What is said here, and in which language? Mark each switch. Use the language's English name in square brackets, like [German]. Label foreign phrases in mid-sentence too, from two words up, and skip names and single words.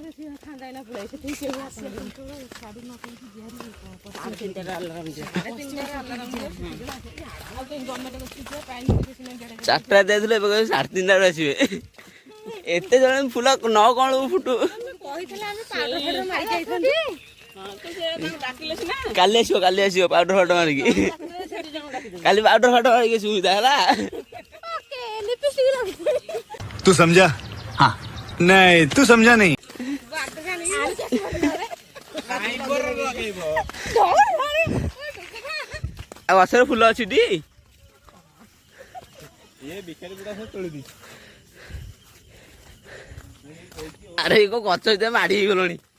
[Odia] ଚାରିଟା ଯାଇଥିଲେ ଏବେ କହିବେ 3:30 ଆସିବେ। ଏତେ ଜଣ ଫୁଲ ନ କଣ ଫୁଟୁ କାଲି ଆସିବ ପାଉଡର ଫାଉଡର ମାରିକି। କାଲି ପାଉଡର ଫାଉଡର ମାରିକି ସୁବିଧା ହେଲା। [Hindi] तू समझा? हाँ नहीं तू समझा नहीं। [Odia] ଆଉ ଗଛରେ ଫୁଲ ଅଛି ଟି? ଆରେ କୋ ଗଛ ଭିତରେ ମାଡ଼ି ହେଇଗଲଣି।